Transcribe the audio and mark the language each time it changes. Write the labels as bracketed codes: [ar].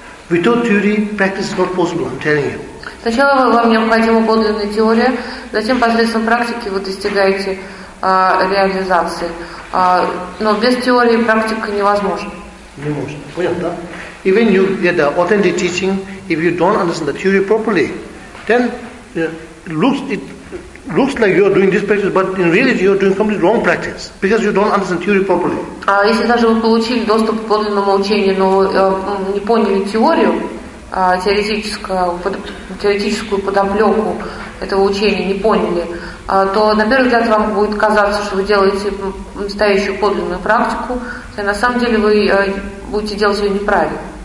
[en] Without theory, practice is not possible, I'm telling you. [ru] Сначала вам необходима подлинная теория, затем посредством практики вы достигаете реализации. Но без теории практика невозможна. Не может. Понял, да? [en] Even you get the authentic teaching, if you don't understand the theory properly, then it looks like you are doing this practice, but in reality you are doing completely wrong practice because you don't understand theory properly. [ru] А если даже вы получили доступ к подлинному учению, но не поняли теорию, теоретическую подоплеку этого учения не поняли, то на первый взгляд вам будет казаться, что вы делаете настоящую подлинную практику, а на самом деле вы будете делать ее неправильно.